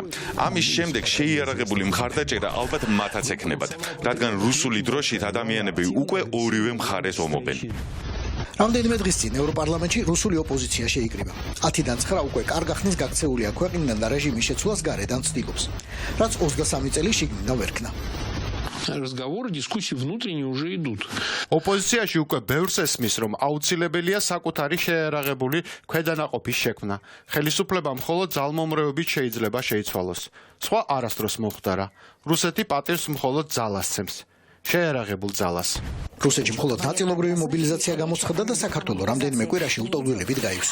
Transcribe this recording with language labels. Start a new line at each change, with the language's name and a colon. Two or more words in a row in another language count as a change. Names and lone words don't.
Georgian: ამის შემდეგ შეიარაღებული მხარდაჭერა ალბათ მათაც ექნებათ, რადგან რუსული დროშით ადამიანები უკვე ორივე მხარეს ომობენ. რამდენიმე დღის წინ ევროპარლამენტში რუსული ოპოზიცია შეიკრიბა. 10-დან 9 უკვე კარგ ახნის გაქცეულია ქვეყნიდან და რეჟიმის შეცვლას გარედან ცდილობს, რაც 23 წელი შიგნიდან ვერქნა.
Russian: Разговоры, дискуссии внутренние уже идут.
Georgian: ოპოზიციაში უკვე ბევრს ესმის, რომ აუცილებელია საკუთარი შეიარაღებული ქვედანაყოფის შექმნა. ხელისუფლება მხოლოდ ძალმომრეობით შეიძლება შეიცვალოს. სხვა არასდროს მომხდარა. რუსეთი პატივს მხოლოდ ძალას სცემს. შეერაღებულ ძალას. რუსეთში მხოლოდ ნაწილობრივი მობილიზაცია გამოცხადდა და საქართველოს რამდენიმე კვირაში ლტოლვილებით გაივსო.